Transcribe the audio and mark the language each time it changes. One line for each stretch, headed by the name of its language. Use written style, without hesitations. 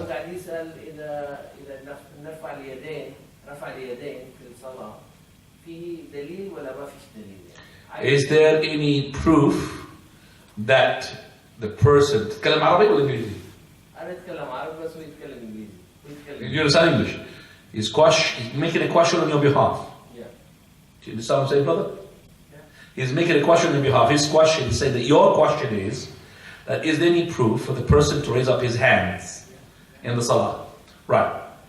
Arabic: كنت عايز اسال اذا نرفع اليدين في الصلاة في دليل ولا ما فيش دليل؟
English: Is there any proof that the person تتكلم عربي ولا انجليزي؟
Arabic: انا اتكلم عربي بس هو يتكلم انجليزي.
English: You understand English? He's making a question on your behalf. Yeah. Do you understand what I'm saying, brother? He's making a question on your behalf. His question is saying that your question is that is there any proof for the person to raise up his hands in the salah? Right.